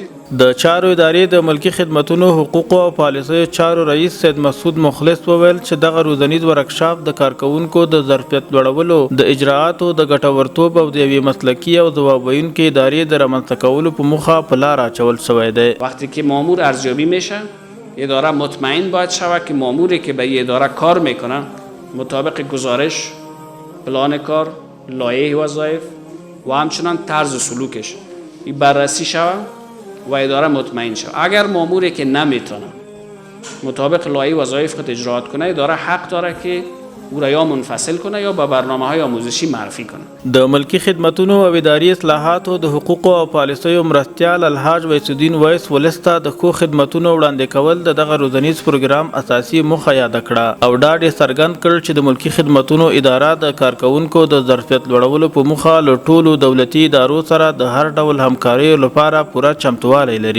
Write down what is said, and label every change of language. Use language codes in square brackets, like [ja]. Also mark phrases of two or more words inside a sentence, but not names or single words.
[ps] د چارو ادارې د ملکی خدمتونو حقوقو او پالیسیو چارو رئیس سید محسود مخلص وویل چې دغه روزنیز ورکشاپ د کارکونکو د ظرفیت لوړولو، د اجراءاتو د ګټورتوب او د یوې مسلکي او ځواب ویونکې ادارې د رامنځته کولو په موخه په لار اچول شوی دی. [fa] وقتی که مامور ارزیابی میشه، اداره مطمئن باید شود که ماموری که به یه اداره کار میکنه مطابق گزارش، پلان کار، لایحه وظایف و همچنان طرز سلوکش بررسی شود و اداره مطمئن شود. اگر ماموری که نمیتونه مطابق لایحه وظایف خود اجراات کنه، اداره حق داره که او را یا منفصل کنه یا با برنامه‌های آموزشی معرفی کنه. [ps] د ملکی خدمتونو او اداري اصلاحاتو د حقوقو او پالیسیو مرستیال الحاج ویس الدین ویس ولسته د ښو خدمتونو وړاندې کول د دغه روزنیز پروګرام اساسي موخه یاد کړه او ډاډ یې څرګند کړ چې د ملکی خدمتونو اداره د کارکونکو د ظرفیت لوړولو په موخه له ټولو دولتي ادارو سره د هر ډول همکارۍ لپاره پوره چمتوالی لري.